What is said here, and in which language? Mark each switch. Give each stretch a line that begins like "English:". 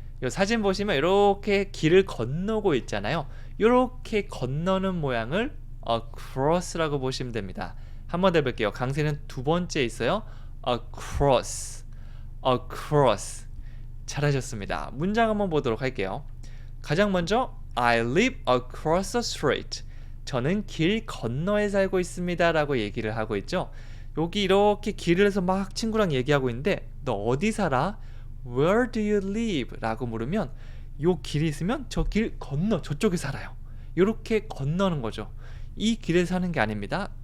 Korean: 이 사진 보시면 이렇게 길을 건너고 있잖아요. 이렇게 건너는 모양을 across라고 보시면 됩니다. 한번 더 해볼게요. 강세는 두 번째 있어요. across. across. 잘하셨습니다. 문장 한번 보도록 할게요. 가장 먼저
English: I live across the street.
Korean: 저는 길 건너에 살고 있습니다 라고 얘기를 하고 있죠. 여기 이렇게 길을 해서 막 친구랑 얘기하고 있는데 너 어디 살아?
English: Where do you live?
Korean: 라고 물으면 요 길이 있으면 저 길 건너 저쪽에 살아요. 이렇게 건너는 거죠. 이 길에 사는 게 아닙니다.